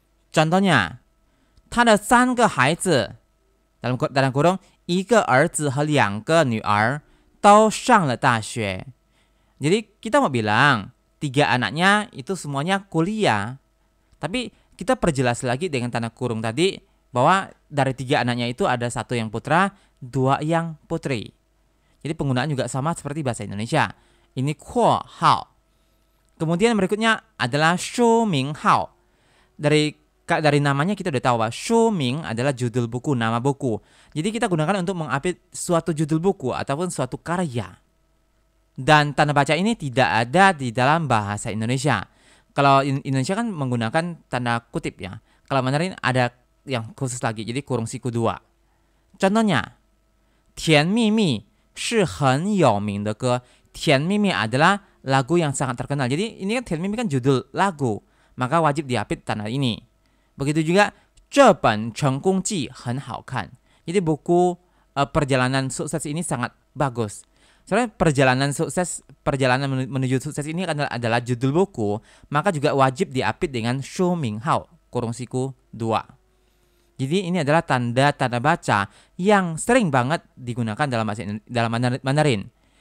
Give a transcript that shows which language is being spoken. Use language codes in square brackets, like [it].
[id] Contohnya, [zh] 他的3个孩子 [id] dalam kurung [zh] 1个儿子和2个女儿都上了大学. [id] Jadi kita mau bilang 3 anaknya itu semuanya kuliah. Tapi kita perjelas lagi dengan tanda kurung tadi bahwa dari 3 anaknya itu ada 1 yang putra, 2 yang putri. Jadi penggunaan juga sama seperti bahasa Indonesia. Ini kuo hao. Kemudian berikutnya adalah shu ming hao. Dari namanya kita udah tahu bahwa shu ming adalah judul buku, nama buku. Jadi kita gunakan untuk mengapit suatu judul buku ataupun suatu karya. Dan tanda baca ini tidak ada di dalam bahasa Indonesia. Kalau Indonesia kan menggunakan tanda kutip ya. Kalau Mandarin ada yang khusus lagi, jadi kurung siku 2. Contohnya, [zh] 甜蜜蜜是很有名的歌. [id] 甜蜜蜜 adalah lagu yang sangat terkenal. Jadi ini kan 甜蜜蜜 kan judul lagu, maka wajib diapit tanda ini. Begitu juga [zh] 这本成功记很好看. [id] Jadi buku perjalanan sukses ini sangat bagus. Soalnya perjalanan menuju sukses ini adalah judul buku, maka juga wajib diapit dengan shu ming hao, kurung siku 2. Jadi ini adalah tanda-tanda baca yang sering banget digunakan dalam Mandarin.